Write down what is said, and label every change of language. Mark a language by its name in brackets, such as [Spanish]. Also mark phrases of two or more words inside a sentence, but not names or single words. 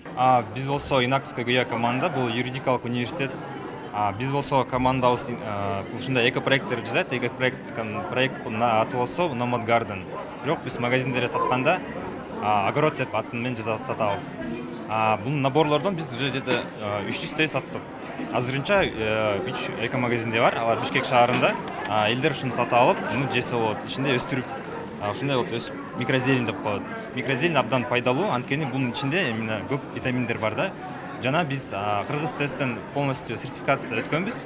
[Kyrgyz] Биз болсо Inactus KGUA команда, бул юридикалык университет. Биз болсо командабыз ушундай эко проекттер жасайт. Эко проекттин аты болсо Nomad Garden. Бирок биз магазиндерде сатканда огород деп аты менен сатабыз. Бул наборлордон биз [Russian] уже где-то [Kyrgyz] 300 саттык. Азырынча 3 эко магазинде бар. Алар Бишкек шаарында. Элдер ушуну сатып алып, муну жесе болот. Ичинде өстүрүп, ушундай болуп өсүп, микрозелень деп коет. Микрозелень абдан пайдалуу, анткени бунун ичинде именно көп витаминдер бар да. Жана биз Кыргыз тесттен полностью сертификация өткөнбүз.